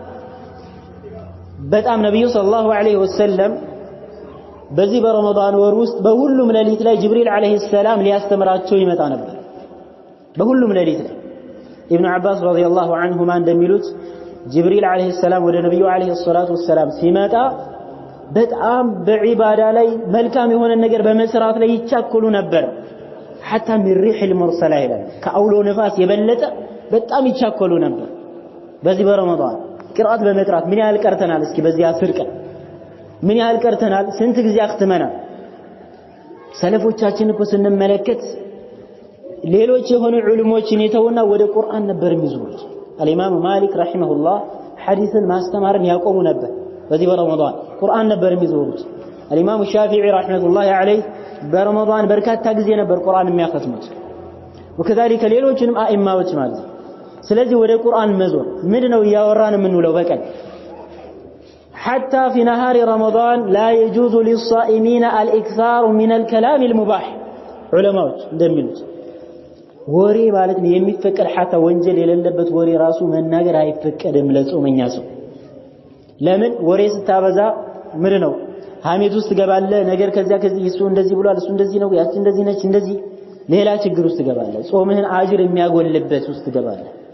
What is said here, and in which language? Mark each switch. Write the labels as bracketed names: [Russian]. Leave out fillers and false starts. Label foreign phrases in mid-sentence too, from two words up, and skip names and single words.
[Amharic] በጣም ነብዩ [Arabic] صلى الله عليه وسلم [Amharic] በዚህ በረመዳን ወር ውስጥ በሁሉም ሌሊት ላይ ጅብሪል [Arabic] عليه السلام [Amharic] ሊያስተምራቸው ይመጣ ነበር። በሁሉም ሌሊት ላይ ኢብኑ አባስ [Arabic] رضي الله عنهما [Amharic] እንደሚሉት ጅብሪል [Arabic] عليه السلام [Amharic] ወደ ነብዩ [Arabic] عليه الصلاة والسلام [Amharic] ሲመጣ በጣም በዒባዳ ላይ መልካም የሆነ ነገር በመስራት ላይ ይቻኮሉ ነበር። [Arabic] حتى من ريح المرسله [Amharic] ይላል ከአውሎ ነፋስ የበለጠ በጣም ይቻኮሉ ነበር። በዚህ በረመዳን ቅርአት በመቅራት ምን ያህል ቀርተናል? እስኪ በዚህ 10 ቀን ምን ያህል ቀርተናል? ስንት ጊዜ አክተመናል? ሰለፎቻችን እኮ ስንመለከት ሌሎች የሆኑ ዑለሞችን የተውና ወደ ቁርአን ነበር የሚዞሩት። አልኢማም ማሊክ ረሂመሁላህ ሐዲስን ማስተማርን ያቆሙ ነበር። በዚህ በረመዳን ቁርአን ነበር የሚዞሩት። አልኢማም ሻፊዒ [Arabic] رحمه الله عليه [Amharic] በረመዳን በርካታ ጊዜ ነበር ቁርአን የሚያختሙት። ወከዛሊከ ሌሎችንም አኢማዎች ማለት ነው። ስለዚህ ወደ ቁርአን መዞር ምንድነው ያወራን የምንውለው በቀን [Arabic] حتى في نهار رمضان لا يجوز للصائمين الإكثار من الكلام المباح [Amharic] ዑለማዎች እንደሚሉት ወሬ ማለት ነው የሚፈቀድ حتى ወንጀል የሌለበት ወሬ ራሱ መናገር አይፈቀድም ለጾመኛ ሰው። ለምን ወሬ ስታበዛ ምንድነው ሐሜት ውስጥ ገባለ ነገር ከዚህ እሱ እንደዚህ ብሏል እሱ እንደዚህ ነው ያቺ እንደዚህ ነች እንደዚህ ሌላ ችግር ውስጥ ገባለ ጾምህን አጅር የሚያጎልበት ውስጥ ገባለ።